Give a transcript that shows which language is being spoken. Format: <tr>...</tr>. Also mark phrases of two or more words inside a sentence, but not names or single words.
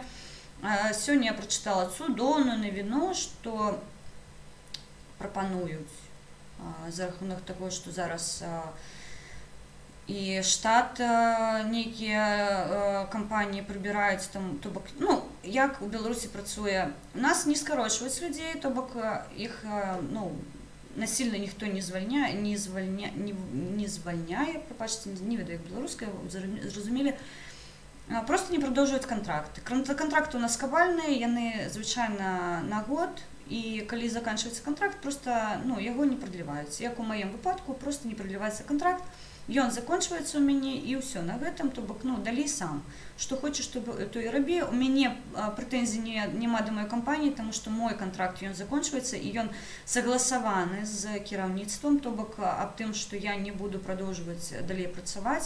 <be>Сёння я прачытала цудоўную навіну, што прапануюць за рахунак таго, што зараз і штат нейкія кампаніі прыбіраюць там, то бок, як у Беларусі працуе. У нас не скарочваюць людзей, то бок іх, насильно ніхто не звальняе, прапачце, не ведаю, як беларуская, зразумелі.</be> <uk>Просто не продовжують контракти.</uk> <be>Контракти у нас кабальні, яны звичайно на год, і калі заканчиваецца контракт, просто ну, яго не прадліваюць. Як у маім выпадку, просто не прадліваецца контракт, ён закончваецца ў мяне і ўсё на гэтым, то бок ну, далей сам. Што хочаш, то і рабі. У мяне прэтэнзій няма да маёй кампаніі, таму што мой контракт ён закончваецца і ён сагласаваны з кіраўніцтвам, то бок аб тым, што я не буду прадоўжваць далей працаваць.</be>